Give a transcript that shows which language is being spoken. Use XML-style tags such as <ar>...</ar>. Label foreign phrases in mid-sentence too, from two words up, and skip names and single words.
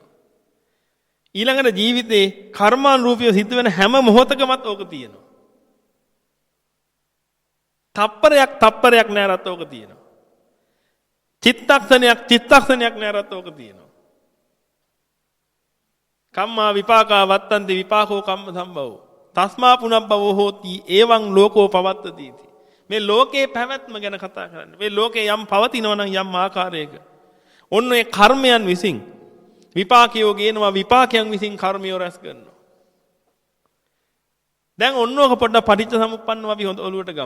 <si>ඊළඟට ජීවිතේ කර්මානුරූපීව සිද්ධ වෙන හැම මොහොතකමත් ඕක තියෙනවා. තප්පරයක් නෑරත් ඕක තියෙනවා. චිත්තක්ෂණයක් නෑරත් ඕක තියෙනවා.</si> <pi>කම්මා විපාකා වත්තන්ති විපාකෝ කම්ම සම්භවෝ තස්මා පුනබ්බවෝ හෝති එවං ලෝකෝ පවත්තති.</pi> <si>මේ ලෝකේ පැවැත්ම ගැන කතා කරන්නේ. මේ ලෝකේ යම් පවතිනවා නම් යම් ආකාරයක ඔන්න ඒ කර්මයන් විසින් විපාකයෝ ගේනවා විපාකයන් විසින් කර්මියෝ රැස් කරනවා. දැන් ඔන්න ඔක පොඩ්ඩක් පටිච්ච සමුප්පන්නව අපි හොඳ ඔලුවට ගමු.</si>